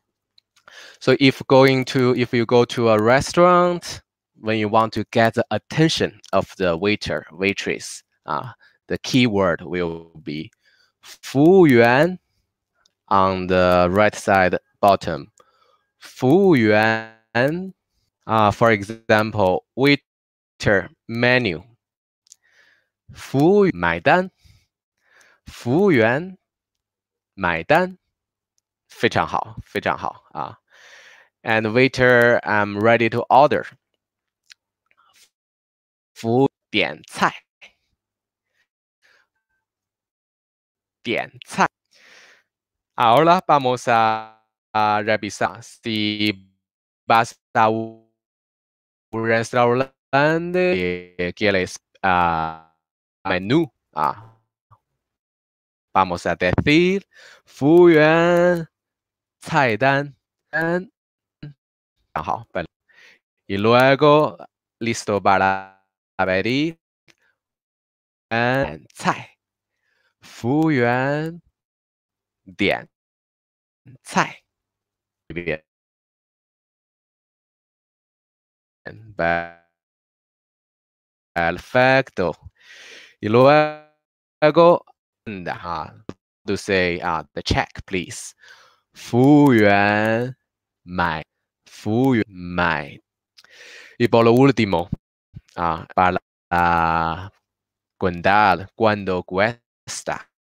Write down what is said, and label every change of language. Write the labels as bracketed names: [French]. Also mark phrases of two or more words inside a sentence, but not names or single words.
[English] So if you go to a restaurant, when you want to get the attention of the waiter, waitress, the keyword will be 服务员 on the right side bottom. 服务员 for example, waiter menu. [Chinese] 服务买单服务员买单非常好非常好啊 [English] And waiter, I'm ready to order. [Chinese] 服务点菜点菜 [Spanish] Ahora vamos a revisar si vas a un restaurante y quieres menú. Vamos a decir [Chinese] 服务员菜单. [Spanish] Ajá, y luego listo para pedir 菜. [Chinese] 服务员点菜. [Spanish] Bien, perfecto. Y luego, [English] to say the check, please. [Chinese] 服务员买，服务员买. [Spanish] Y por lo último, para contar cuánto cuesta.